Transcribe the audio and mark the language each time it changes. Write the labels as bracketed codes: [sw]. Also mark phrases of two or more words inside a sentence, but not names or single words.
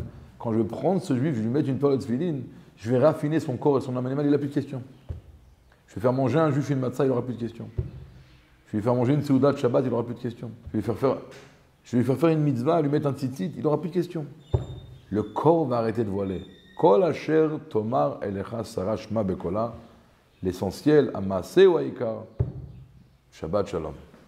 [fr] Quand je vais prendre ce juif, je vais lui mettre une période de tefilin, je vais raffiner son corps et son âme animale, il n'a plus de questions. Je vais faire manger un juif une matzah, il n'aura plus de questions. Je vais lui faire manger une seuda de Shabbat, il n'aura plus de questions. Je vais lui faire faire une mitzvah, lui mettre un tzitzit, il n'aura plus de questions. le corps va arrêter de voiler. [he] כל אשר תאמר אליך שרה שמע בקולה, l'essentiel, המעשה הוא העיקר. שבת שלום.